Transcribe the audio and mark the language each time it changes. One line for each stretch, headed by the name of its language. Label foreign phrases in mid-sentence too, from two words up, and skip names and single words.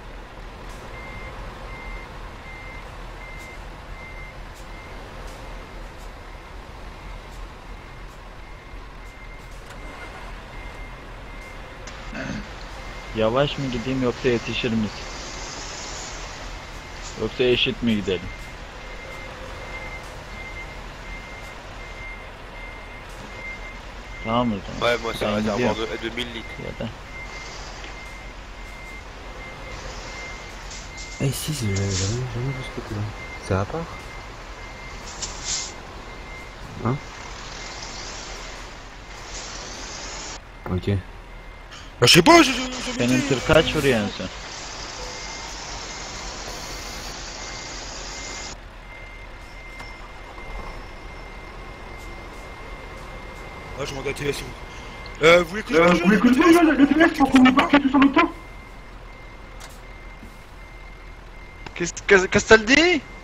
Turkish: Yavaş mı gideyim yoksa yetişir misin? Yoksa eşit mi gidelim? Tamam o zaman.
French: Ouais, moi c'est un
Turkish: Ben
French: réservoir
Turkish: gidiyorum.
French: de 2000 litres.
Turkish: Ya da.
French: Eh si, j'ai jamais vu ce côté-là. C'est à part? Hein? Ok. Bah je sais pas,
Turkish: Senin tır kaç vuruyor en son?
French: Ah, je demande à TS. Vous voulez que je Vous voulez que je dise le TS pour qu'on parte tous en même temps? Qu'est-ce que t'as dit?